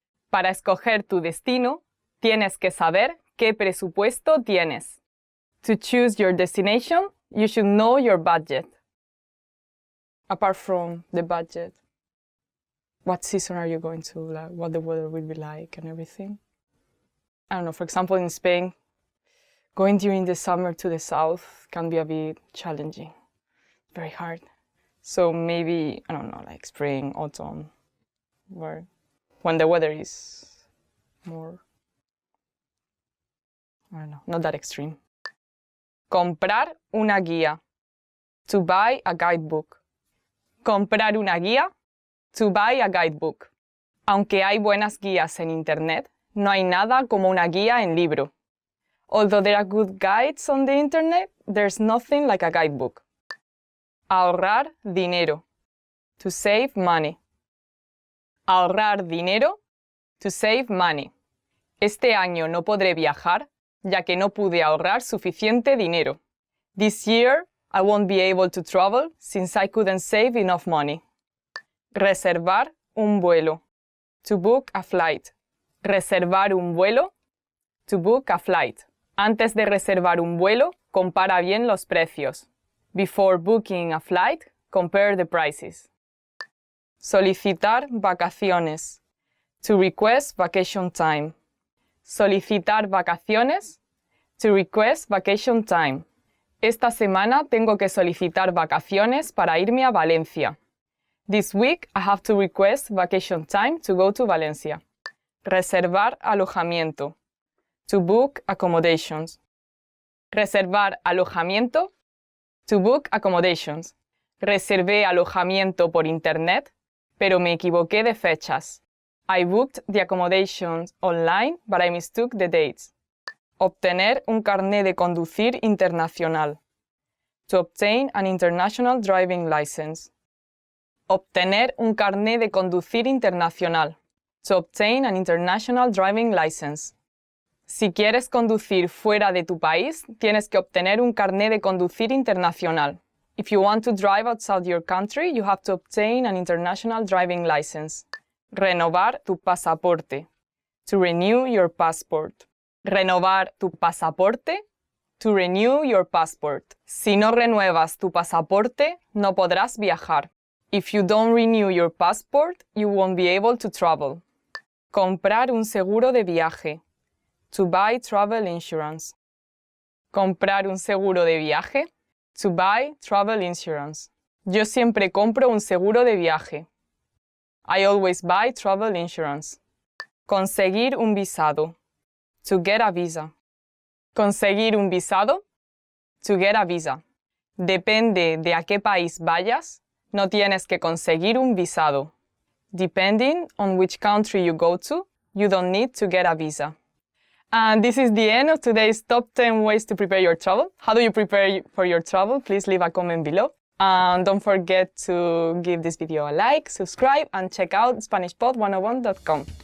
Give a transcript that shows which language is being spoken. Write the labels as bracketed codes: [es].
[es] Para escoger tu destino, tienes que saber qué presupuesto tienes. [en] To choose your destination, you should know your budget. Apart from the budget, what season are you going to, like, what the weather will be like and everything. I don't know, for example, in Spain, going during the summer to the south can be a bit challenging, very hard. So maybe, I don't know, like spring, autumn, where when the weather is more, I don't know, not that extreme. [es] Comprar una guía. [en] To buy a guidebook. [es] Comprar una guía. [en] To buy a guidebook. [es] Aunque hay buenas guías en Internet, no hay nada como una guía en libro. [en] Although there are good guides on the Internet, there's nothing like a guidebook. [es] Ahorrar dinero. [en] To save money. [es] Ahorrar dinero. [en] To save money. [es] Este año no podré viajar, ya que no pude ahorrar suficiente dinero. [en] This year, I won't be able to travel since I couldn't save enough money. [es] Reservar un vuelo. [en] To book a flight. [es] Reservar un vuelo. [en] To book a flight. [es] Antes de reservar un vuelo, compara bien los precios. [en] Before booking a flight, compare the prices. [es] Solicitar vacaciones. [en] To request vacation time. [es] Solicitar vacaciones. [en] To request vacation time. [es] Esta semana tengo que solicitar vacaciones para irme a Valencia. [en] This week I have to request vacation time to go to Valencia. [es] Reservar alojamiento. [en] To book accommodations. [es] Reservar alojamiento. [en] To book accommodations. [es] Reservé alojamiento por internet, pero me equivoqué de fechas. [en] I booked the accommodations online, but I mistook the dates. [es] Obtener un carné de conducir internacional. [en] To obtain an international driving license. [es] Obtener un carné de conducir internacional. [en] To obtain an international driving license. [es] Si quieres conducir fuera de tu país, tienes que obtener un carné de conducir internacional. [en] If you want to drive outside your country, you have to obtain an international driving license. [es] Renovar tu pasaporte. [en] To renew your passport. [es] Renovar tu pasaporte. [en] To renew your passport. [es] Si no renuevas tu pasaporte, no podrás viajar. [en] If you don't renew your passport, you won't be able to travel. [es] Comprar un seguro de viaje. [en] To buy travel insurance. [es] Comprar un seguro de viaje. [en] To buy travel insurance. [es] Yo siempre compro un seguro de viaje. [en] I always buy travel insurance. [es] Conseguir un visado. [en] To get a visa. [es] Conseguir un visado. [en] To get a visa. [es] Depende de a qué país vayas, no tienes que conseguir un visado. [en] Depending on which country you go to, you don't need to get a visa. And this is the end of today's top 10 ways to prepare your travel. How do you prepare for your travel? Please leave a comment below. And don't forget to give this video a like, subscribe, and check out SpanishPod101.com.